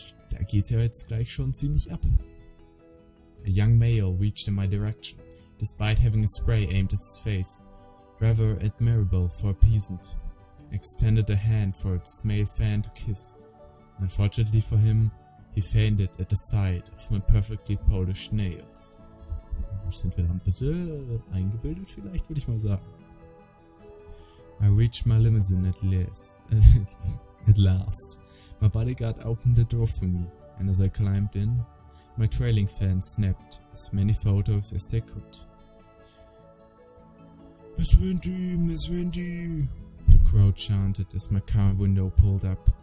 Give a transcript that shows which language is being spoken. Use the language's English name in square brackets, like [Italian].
[German] Da geht's ja jetzt gleich schon ziemlich ab. [English] A young male reached in my direction, despite having a spray aimed at his face, rather admirable for a peasant. Extended a hand for a male fan to kiss. Unfortunately for him, he fainted at the sight of my perfectly polished nails. [German] Sind wir da ein bisschen eingebildet vielleicht, würde ich mal sagen. [English] I reached my limousine at last. At last. My bodyguard opened the door for me, and as I climbed in, my trailing fans snapped as many photos as they could. Miss Vinty, Miss Vinty, the crowd chanted as my car window pulled up.